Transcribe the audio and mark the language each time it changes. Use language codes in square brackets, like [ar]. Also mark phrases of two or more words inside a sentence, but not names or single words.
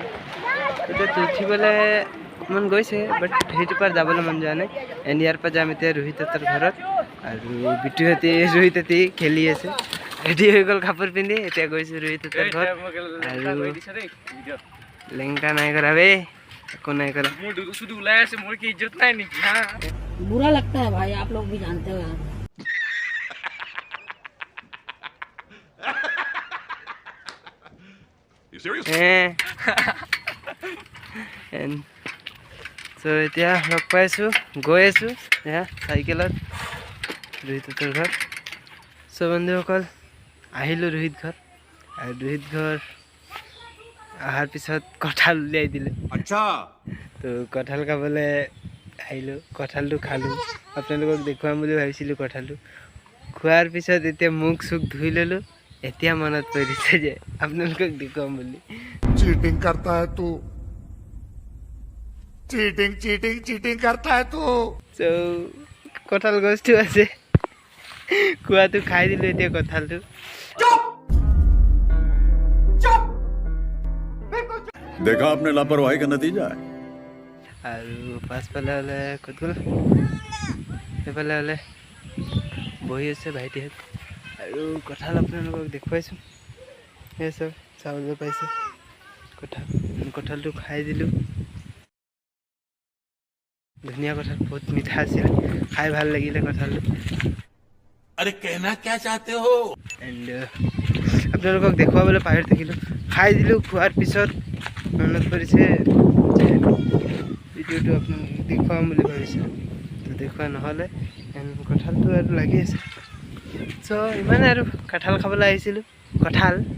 [as] এতিয়া উঠিবলৈ মন গৈছে, বাট সেইটো পাৰ যাবলৈ মন যোৱা নাই। এণ্ড ইয়াৰ পৰা যাম এতিয়া ৰোহিতৰ ঘৰত আৰু বিটুহঁতে ৰোহিতহঁতে খেলি আছে। ৰেডি হৈ গ'ল কাপোৰ পিন্ধি, এতিয়া গৈছোঁ ৰোহিতৰ ঘৰত। আৰু লেংটা নাই কৰা বে, একো নাই কৰা। শুধু ওলাই আছে, মোৰ কি ইজ্জত নাই নেকি? হা, [hi] बुरा लगता है भाई, आप लोग भी जानते हो यार। [en] You serious? [as] চ' এতিয়া লগ পাইছোঁ, গৈ আছোঁ এয়া চাইকেলত ৰোহিতৰ ঘৰ। চ' বন্ধুসকল আহিলোঁ ৰোহিত ঘৰ, আৰু ৰোহিত ঘৰ অহাৰ পিছত কঁঠাল উলিয়াই দিলে। [hi] अच्छा [as] তো কঁঠাল খাবলৈ আহিলোঁ, কঁঠালটো খালোঁ। আপোনালোকক দেখুৱাম বুলি ভাবিছিলোঁ কঁঠালটো। খোৱাৰ পিছত এতিয়া মুখ চুখ ধুই ল'লোঁ। এতিয়া মনত পৰিছে যে আপোনালোকক দেখুৱাম বুলি। [hi] चीटिंग करता है तू, चीटिंग चीटिंग चीटिंग करता है तू। [as] চ' কঁঠাল গছটো আছে, খোৱাটো খাই দিলোঁ এতিয়া কঁঠালটো। [hi] देखा आपने लापरवाही का नतीजा है। [as] আৰু পাছফালে হ'লে ক'ত গ'ল, সেইফালে হ'লে বহি আছে ভাইটিহঁত। আৰু কঁঠাল আপোনালোকক দেখুৱাইছোঁ, সেই চব চাবলৈ পাইছে। কঁঠালটো খাই দিলোঁ। ধুনীয়া কঁঠাল, বহুত মিঠা আছিলে, খাই ভাল লাগিলে কঁঠালটো। [hi] अरे कहना क्या चाहते हो? [as] এণ্ড আপোনালোকক দেখুৱাবলৈ পাহৰি থাকিলোঁ, খাই দিলোঁ। খোৱাৰ পিছত মনত পৰিছে যে ভিডিঅ'টো আপোনালোকক দেখুৱাম বুলি ভাবিছিলোঁ, তো দেখুওৱা নহ'লে। এণ্ড কঁঠালটো আৰু লাগি আছে। চ' ইমানে আৰু, কঁঠাল খাবলৈ আহিছিলোঁ, কঁঠাল।